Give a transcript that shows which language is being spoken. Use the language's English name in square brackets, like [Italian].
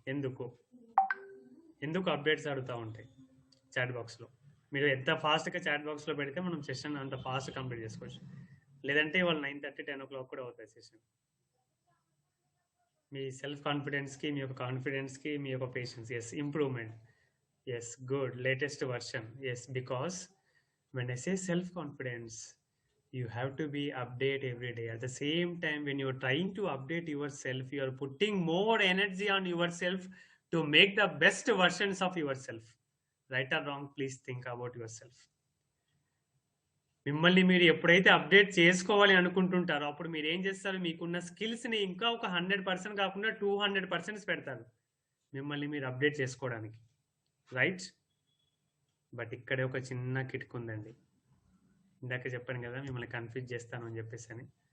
[Telugu] ఎందుకు అప్డేట్స్ అడుగుతూ ఉంటాయి చాట్ బాక్స్లో? మీరు ఎంత ఫాస్ట్గా చాట్ బాక్స్లో పెడితే మనం సెషన్ అంత ఫాస్ట్ కంప్లీట్ చేసుకోవచ్చు. లేదంటే వాళ్ళు 9:30, 10 o'clock కూడా అవుతుంది సెషన్. మీ సెల్ఫ్ కాన్ఫిడెన్స్కి, మీ యొక్క కాన్ఫిడెన్స్కి, మీ యొక్క patience. Yes, improvement. Yes, good, latest version. [English] Yes, because when I say self-confidence, you have to be update every day. At the same time, when you're trying to update yourself, you are putting more energy on yourself to make the best versions of yourself. Right or wrong, please think about yourself. [Telugu] మిమ్మల్ని మీరు ఎప్పుడైతే update చేసుకోవాలి అనుకుంటుంటారో అప్పుడు మీరు ఏం చేస్తారు? మీకున్న స్కిల్స్ని ఇంకా ఒక 100% కాకుండా 200% పెడతారు మిమ్మల్ని మీరు అప్డేట్ చేసుకోవడానికి, రైట్? బట్ ఇక్కడే ఒక చిన్న కిటిక్ ఉందండి. ఇందాక చెప్పాను కదా మిమ్మల్ని కన్ఫ్యూజ్ చేస్తాను అని చెప్పేసి అని.